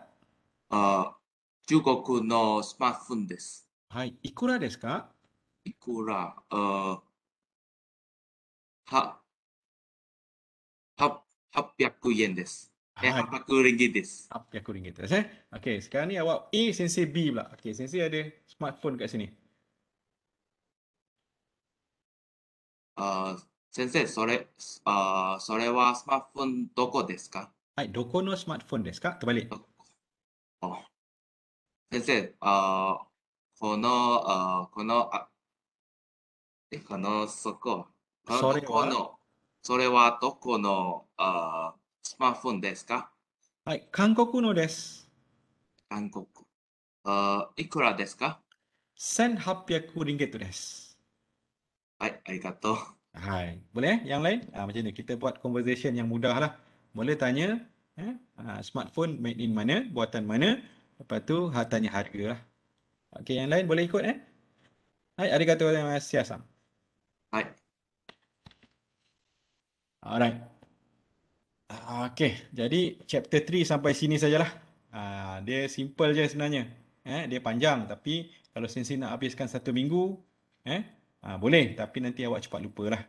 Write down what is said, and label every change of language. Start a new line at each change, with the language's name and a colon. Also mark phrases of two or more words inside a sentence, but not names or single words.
Japanese: 中国のスマートフォンです。いくらですか？いくら、800 yen です。800 ringgit です。 800 ringgit ですね。
Malay: Okey, sekarang ni awak A, sensei B pula. Okey, sensei ada smartphone kat sini.
Japanese: 先生、それはスマートフォンどこですか？どこのスマートフォンですか？Terbalik. 先生、これはどこのスマートフォンですか？はい、韓国のです。韓国。いくらですか？ 1800 ringgit です。はい、ありがとう。
Malay: Hai, boleh yang lain? Macam ni kita buat conversation yang mudah lah. Boleh tanya smartphone
English: made in
Malay: mana, buatan mana. Lepas tu tanya harga lah. Okey, yang lain boleh ikut Hai,
Japanese: ありがとうございます. はい。
Malay: Alright. Okey, jadi chapter 3 sampai sini sajalah. Dia simple je sebenarnya. Dia panjang tapi kalau sensei nak habiskan 1 minggu, boleh tapi nanti awak cepat lupa lah.